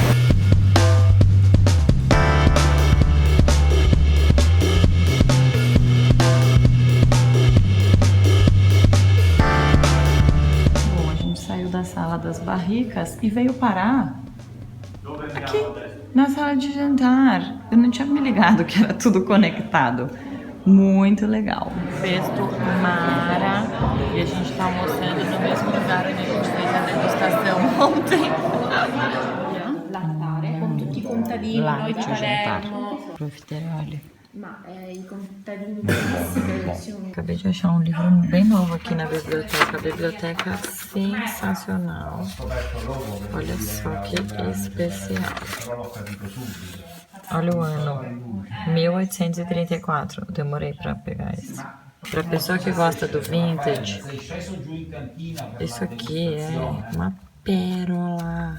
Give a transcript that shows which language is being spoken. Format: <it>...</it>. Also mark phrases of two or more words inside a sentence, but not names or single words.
<pt>Bom, a gente saiu da sala das barricas e veio parar aqui na sala de jantar. Eu não tinha me ligado que era tudo conectado. Muito legal. Festo mara. E a gente tá almoçando no mesmo lugar gente fez a degustação ontem.</pt> <it>Lattare con tutti i contadini, noi di Palermo. Profiterole. Ma i contadini bellissimi.</it> <pt>Acabei de achar um livro bem novo aqui na biblioteca. A biblioteca é sensacional. Olha só que especial. Olha o ano, 1834. Demorei pra pegar esse. Pra pessoa que gosta do vintage, isso aqui é uma pérola.</pt>